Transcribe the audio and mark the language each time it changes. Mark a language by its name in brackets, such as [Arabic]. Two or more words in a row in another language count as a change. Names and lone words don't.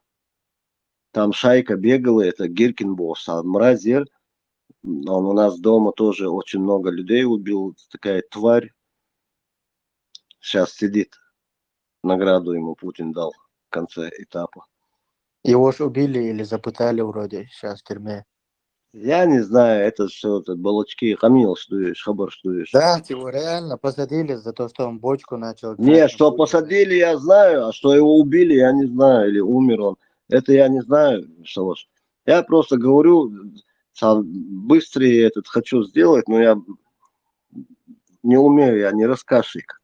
[Russian] Там шайка бегала, это Гиркин босс, а Мразер, он у нас дома тоже очень много людей убил, такая тварь. Сейчас сидит, награду ему Путин дал в конце этапа. Его ж убили или запытали вроде, сейчас в тюрьме. Я не знаю, это все, это балачки, хамил, штуешь, хабар штуешь. Да, его реально посадили за то, что он бочку начал. Не, что посадили, я знаю, а что его убили, я не знаю, или умер он. Это я не знаю, что ж. Я просто говорю, быстрее хочу сделать, но я не умею, я не рассказчик.